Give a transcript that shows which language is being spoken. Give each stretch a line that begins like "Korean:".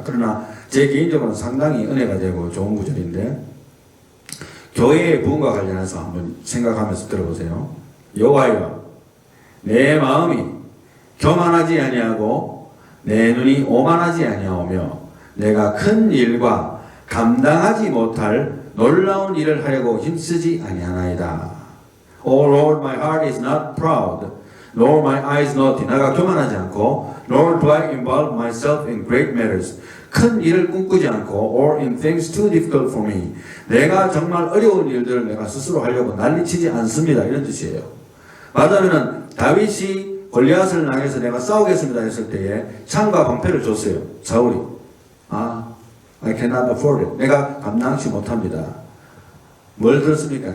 Korean: 그러나 제 개인적으로는 상당히 은혜가 되고 좋은 구절인데, 교회의 부흥과 관련해서 한번 생각하면서 들어보세요. 여호와여, 내 마음이 교만하지 아니하고 내 눈이 오만하지 아니하오며 내가 큰 일과 감당하지 못할 놀라운 일을 하려고 힘쓰지 아니하나이다.
English: O Lord, my heart is not proud, nor my eyes naughty.
Korean: 내가 교만하지 않고,
English: nor do I involve myself in great matters.
Korean: 큰 일을 꿈꾸지 않고,
English: or in things too difficult for me.
Korean: 내가 정말 어려운 일들을 내가 스스로 하려고 난리치지 않습니다. 이런 뜻이에요. 말하자면 다윗이 골리앗을 향해서 내가 싸우겠습니다 했을 때에 창과 방패를 줬어요. 사울이.
English: I cannot afford it.
Korean: 내가 감당치 못합니다. 뭘 들었습니까?